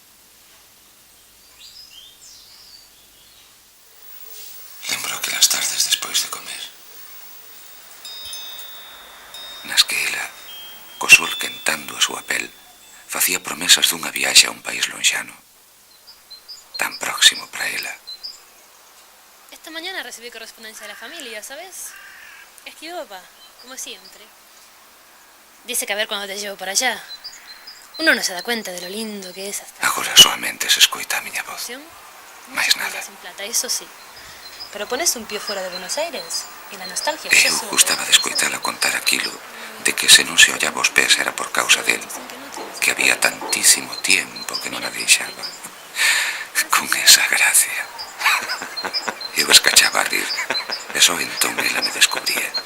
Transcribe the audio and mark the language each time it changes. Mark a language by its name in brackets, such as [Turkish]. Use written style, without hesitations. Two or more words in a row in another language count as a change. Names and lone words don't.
[Galician] Lembro aquelas tardes despois de comer, nas que ela, co sol quentando a súa pel, facía promesas dunha viaxe a un país lonxano, tan próximo para ela. [Spanish] Esta mañana recibí correspondencia de la familia, ¿sabes? Escribió papá, como siempre. Dice que a ver cuando te llevo para allá. Uno no se da cuenta de lo lindo que es hasta... [Galician] Agora solamente se escoita a miña voz. Mais nada. [Spanish] Sin plata, eso sí. Pero pones un pie fuera de Buenos Aires y la nostalgia... [Galician] Eu gustaba de escoitala contar aquilo de que se non se ollaba os pés era por causa del, [Spanish] que había tantísimo tiempo [Galician] que non a deixaba. [Spanish] Con esa gracia. [Galician] Eu escachaba a rir, e só entón ela me descubría.